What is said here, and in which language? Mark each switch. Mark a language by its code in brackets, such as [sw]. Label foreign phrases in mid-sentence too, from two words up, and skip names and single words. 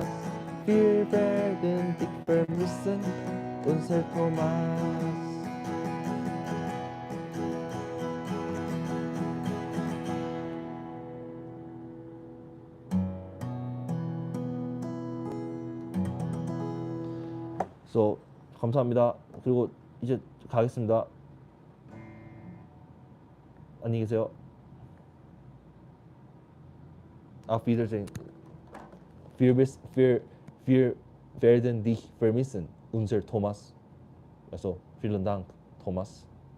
[de] Wir werden dich vermissen, unser Thomas. So, [ko] 감사합니다. 그리고 이제 가겠습니다. 안녕히 계세요. [de] Auf Wiedersehen. Wir werden dich vermissen, unser Thomas. Also, vielen Dank, Thomas.